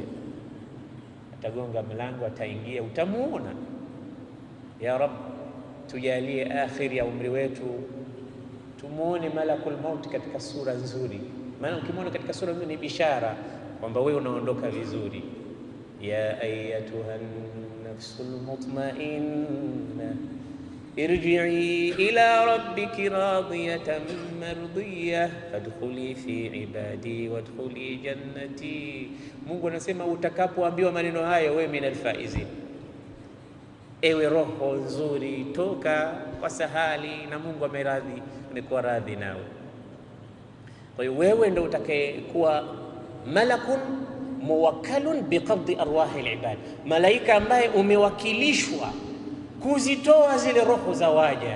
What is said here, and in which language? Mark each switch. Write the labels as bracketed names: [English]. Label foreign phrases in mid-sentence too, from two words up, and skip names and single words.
[Swahili] Atagonga mlango, ataingia, utamuona. [Arabic] يا رب, [Swahili] tujalie akhir ya umri wetu tumuone [Arabic] ملك الموت [Swahili] katika sura nzuri. Maana ukimwona katika sura nzuri ni bishara kwamba wewe unaondoka vizuri. [Arabic] يا أيتها النفس المطمئنة ارجعي إلى ربك راضية مرضية فادخلي في عبادي وادخلي جنتي. [Swahili] Mungu anasema utakapoambiwa maneno hayo, wewe [Arabic] من الفائزين, [Swahili] ewe roho nzuri, toka kwa sahali na Mungu ameradhi, amekuwa radhi nawe. Kwa hiyo wewe ndio utakayekuwa [Arabic] ملك موكل بقبض أرواح العباد, [Swahili] malaika ambaye umewakilishwa kuzitoa zile roho za waja.